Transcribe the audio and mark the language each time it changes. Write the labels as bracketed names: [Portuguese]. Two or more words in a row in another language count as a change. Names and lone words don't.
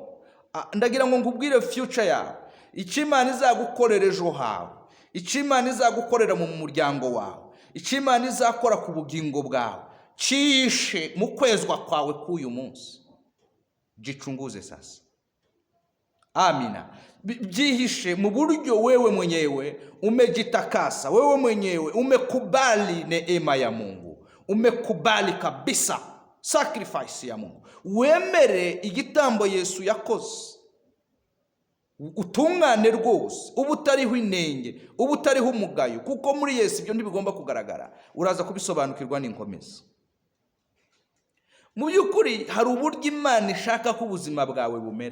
[Kinyarwanda] Ndagira ngo ngubwire future yawe. Icyo Imana izagukorera ejo hawe, icyo Imana izagukorera mu muryango wawe, icyo Imana izakora ku bugingo bwawe, cyishe mu kwezwa kwawe k'uyu munsi. Gicunguze sasa. Amina. Byihishe mu buryo [Swahili] wewe mwenyewe umejitakasa, wewe mwenyewe umekubali neema ya Mungu, umekubali kabisa sacrifice ya Mungu, [Kinyarwanda] wemere igitambo Yesu yakoze, utungane rwose, ubu utariho inenge, ubu utariho umugayo, kuko muri Yesu ibyo ntibigomba kugaragara. Uraza kubisobanukirwa n'inkomezi. Mu by'ukuri hari uburyo Imana ishaka ko ubuzima bwawe bumera.